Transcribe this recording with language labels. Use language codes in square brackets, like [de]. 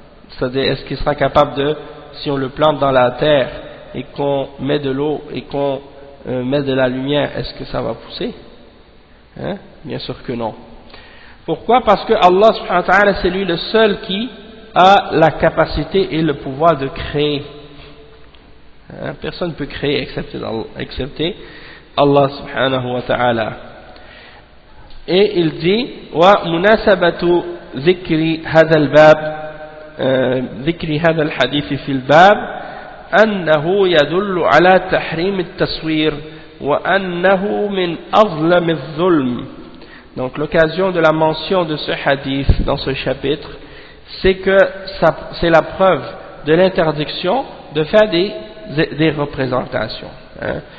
[fr] C'est-à-dire, est-ce qu'il sera capable de, si on le plante dans la terre et qu'on met de l'eau et qu'on met de la lumière, est-ce que ça va pousser? Hein? Bien sûr que non. Pourquoi? Parce que Allah subhanahu wa ta'ala, c'est lui le seul qui a la capacité et le pouvoir de créer. Hein? Personne ne peut créer excepté Allah subhanahu wa ta'ala. Et il dit [ar] wa munasabatu dhikri hadha al-bab ذكر هذا الحديث في الباب أنه يدل على تحريم التصوير وأنه من أظلم الظلم. [fr] Donc l'occasion de la mention de ce hadith dans ce chapitre, c'est que c'est la preuve de l'interdiction de faire des représentations, hein.